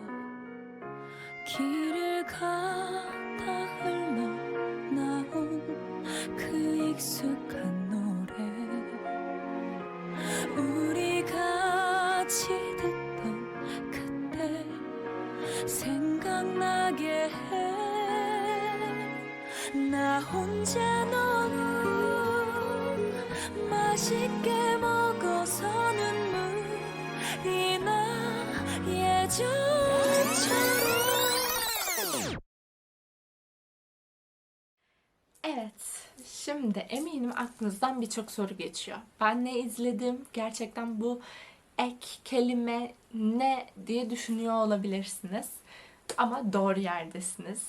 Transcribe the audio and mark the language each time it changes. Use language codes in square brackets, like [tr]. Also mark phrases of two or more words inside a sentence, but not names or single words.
[ko] 길을 가다 흘러나온 그 익숙한 노래 우리 같이 듣던 그때 생각나게 해. 나 혼자 너무 맛있게 먹어서 눈물이 나 예전처럼. [tr] Evet, şimdi eminim aklınızdan birçok soru geçiyor. Ben ne izledim? Gerçekten bu ek kelime ne diye düşünüyor olabilirsiniz. Ama doğru yerdesiniz.